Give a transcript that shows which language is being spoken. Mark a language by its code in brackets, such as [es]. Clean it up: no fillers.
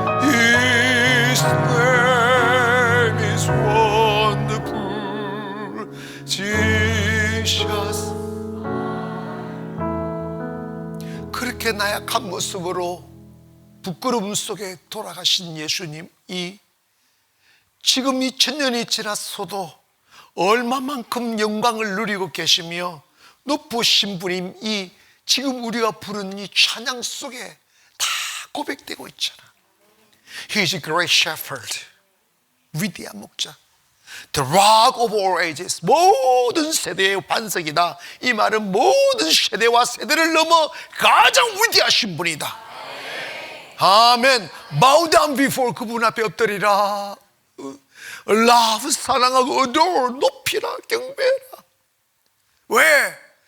[en] His name is wonderful, Jesus. [ko] 그렇게 나약한 모습으로 부끄러움 속에 돌아가신 예수님이 지금 2000년이 지났어도 얼마만큼 영광을 누리고 계시며 높으신 분이 지금 우리가 부르는 이 찬양 속에 다 고백되고 있잖아. [en] He is a great shepherd, [ko] 위대한 목자, [en] the rock of all ages, [ko] 모든 세대의 반석이다. 이 말은 모든 세대와 세대를 넘어 가장 위대하신 분이다. 아멘. [en] Bow down before, [ko] 그분 앞에 엎드리라. Love, 사랑하고 adore, 높이라, 경배라. 왜?